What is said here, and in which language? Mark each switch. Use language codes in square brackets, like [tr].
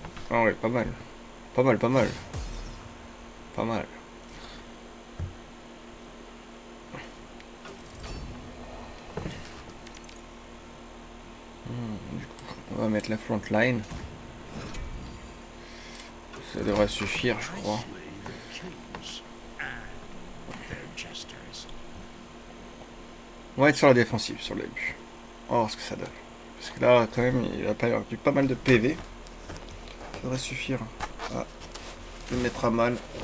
[fr] Ah ouais, pas mal. Pas mal, pas mal. Pas mal. Du coup, on va mettre la front line. Ça devrait suffire, je crois. [en] Nicely, the kings and their jesters. [fr] On va être sur la défensive sur le début. On va voir ce que ça donne. Parce que là, quand même, il a perdu pas mal de PV. Ça devrait suffire à le mettre à mal.